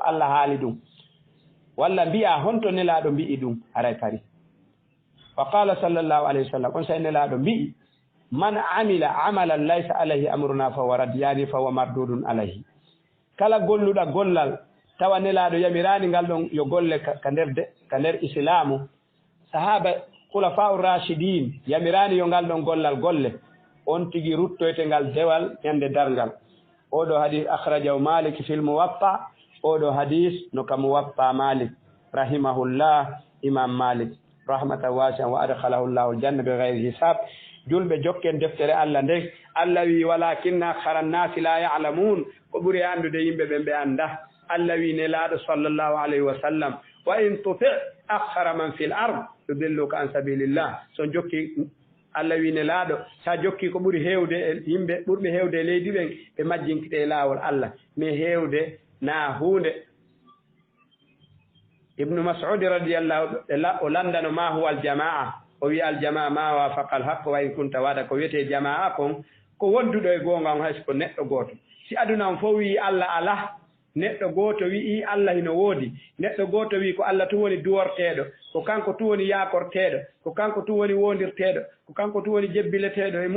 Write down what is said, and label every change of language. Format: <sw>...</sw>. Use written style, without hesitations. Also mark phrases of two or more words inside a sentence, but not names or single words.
<ff>Allah haali ɗum walla mbiya honto nelaɗo mbi'i ɗum aray pari</ff> <ar>وقال صلى الله عليه وسلم</ar> <ff>on say nelaɗo mbi'i</ff> <ar>من عمل عملا ليس عليه أمرنا فهو رد يعني فهو مردود عليه</ar> <ff>kala golluɗa gollal tawa nelaɗo yamirani ngal ɗon yo golle ka nder islamu sahaba</ff> <ar>الخلفاء الراشدين</ar> <ff>yamirani yo ngal ɗon gollal golle on tigi ruttoyte ngal dewal ñande dargal oɗo</ff> <ar>حديث أخرجه مالك في الموطأ</ar> <ff>oɗo hadis no ka muwatta malik</ff> <ar>رحمه الله الإمام مالك رحمة واسعة وأدخله الله الجنة ب غير حساب</ar> <ff>julɓe jokken deftere Allah nde Allah wi</ff> <ar>ولكن أكثر الناس لا يعلمون</ar> <ff>ko ɓuuri andude yimɓe ɓe ɓe anda Allah wi nelaɗo</ff> <ar>صلى الله عليه وسلم وإن تطع أكثر من في الأرض يضلوك عن سبيل الله</ar> <ff>so jokki Allah wi nelaɗo sa jokki ko ɓuuri hewde e yimɓe ɓurɓe hewde e leydi ɓen ɓe majjinkite e laawol Allah mais hewde na hunde ibnu mas'ud radiyallahu o landano</ff> <ar>ما هو الجماعة</ar> <ff>o wi</ff> <ar>الجماعة ما وافق الحق وإن كنت</ar> <ff>waɗa ko wiyete jamaa kon ko wonduɗo e gonga on hayso ko neɗɗo goto si aduna on fof wi Allah ala neɗɗo goto wi Allah hino woodi neɗɗo goto wi ko Allah tu woni duworteɗo ko kanko tu woni yakorteɗo ko kanko tu woni wondirteɗo ko kanko tu woni jebbileteɗo e</ff>